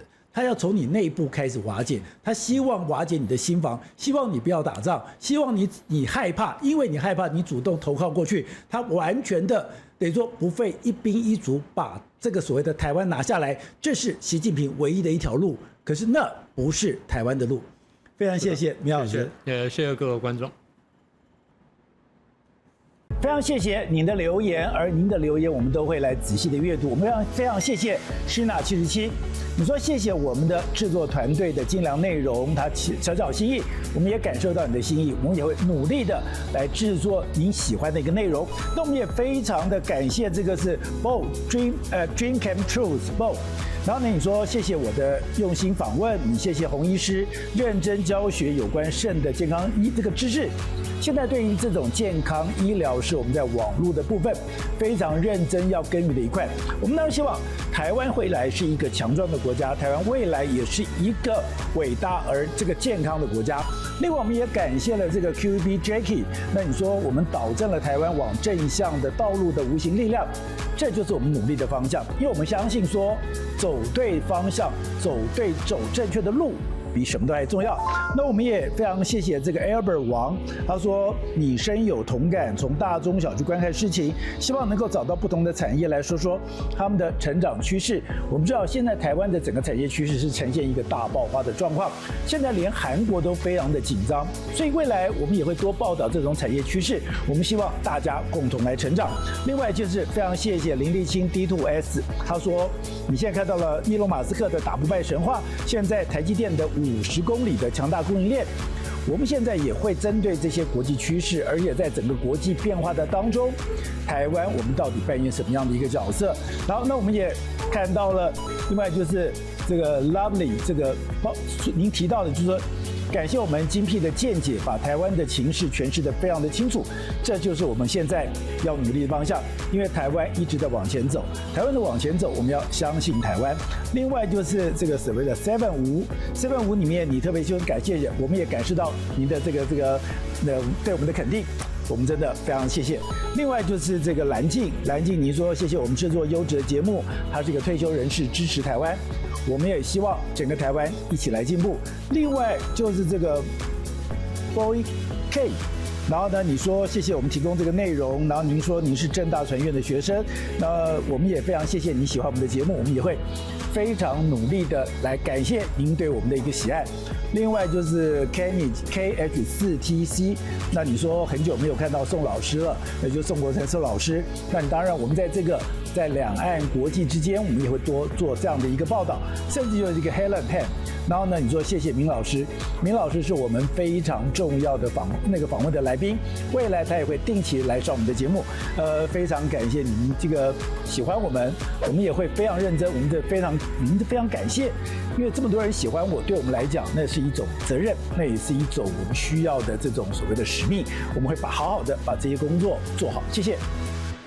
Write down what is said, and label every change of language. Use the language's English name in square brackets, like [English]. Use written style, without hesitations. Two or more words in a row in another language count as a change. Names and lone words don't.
[Chinese] 他要從你內部開始瓦解，他希望瓦解你的心防，希望你不要打仗，希望你害怕，因為你害怕，你主動投靠過去，他完全的等於說不費一兵一卒把這個所謂的台灣拿下來，這是習近平唯一的一條路，可是那不是台灣的路。非常謝謝明老師，謝謝各位觀眾。非常謝謝您的留言，而您的留言我們都會來仔細的閱讀。我們非常謝謝施娜77，你說謝謝我們的製作團隊的精良內容，他小小心意，我們也感受到你的心意，我們也會努力的來製作您喜歡的一個內容。那我們也非常的感謝這個是 Bo Dream Came True Bo。然後呢，你說謝謝我的用心訪問，你謝謝洪醫師認真教學有關腎的健康這個知識。現在對於這種健康醫療是我們在網絡的部分非常認真要耕耘的一塊。我們當然希望台灣未來是一個強壯的國家，台灣未來也是一個偉大而這個健康的國家。另外，我們也感謝了這個 QED Jacky。那你說我們導正了台灣往正向的道路的無形力量，這就是我們努力的方向。因為我們相信說，走對方向，走正確的路，比什麼都還重要。那我們也非常謝謝這個 Albert 王，他說你深有同感，從大中小去觀看事情，希望能夠找到不同的產業來說說他們的成長趨勢。我們知道現在台灣的整個產業趨勢是呈現一個大爆發的狀況，現在連韓國都非常的緊張，所以未來我們也會多報道這種產業趨勢。我們希望大家共同來成長。另外就是非常謝謝林立清 D2S， 他說你現在看到了伊隆馬斯克的打不敗神話，現在台積電的50公里的強大供應鏈，我們現在也會針對這些國際趨勢，而且在整個國際變化的當中，台灣我們到底扮演什麼樣的一個角色？然後那我們也看到了，另外就是這個 Lovely 這個您提到的，就是說感謝我們精闢的見解，把台灣的情勢詮釋得非常的清楚，這就是我們現在要努力的方向。因為台灣一直在往前走，台灣的往前走，我們要相信台灣。另外就是這個所謂的755裡面，你特別希望感謝，我們也感受到您的這個對我們的肯定，我們真的非常謝謝。另外就是這個藍靜，你說謝謝我們製作優質的節目，他是一個退休人士，支持台灣，我們也希望整個台灣一起來進步。另外就是這個 Boy K。然後呢，你說謝謝我們提供這個內容，然後您說您是政大傳院的學生，那我們也非常謝謝你喜歡我們的節目，我們也會非常努力的來感謝您對我們的一個喜愛。另外就是 Kenny KH4TC， 那你說很久沒有看到宋老師了，那就宋國成宋老師，那你當然我們在在兩岸國際之間，我们也会多做这样的一個報道，甚至就是一個 Helen Pan。然後呢，你說謝謝明老師，明老師是我們非常重要的訪問的來賓，未來他也會定期來上我們的節目。非常感謝你們這個喜歡我們也會非常認真，我們的非常感謝，因為這麼多人喜歡我，對我們來講那是一種責任，那也是一種我們需要的這種所謂的使命，我們會好好的把這些工作做好。謝謝。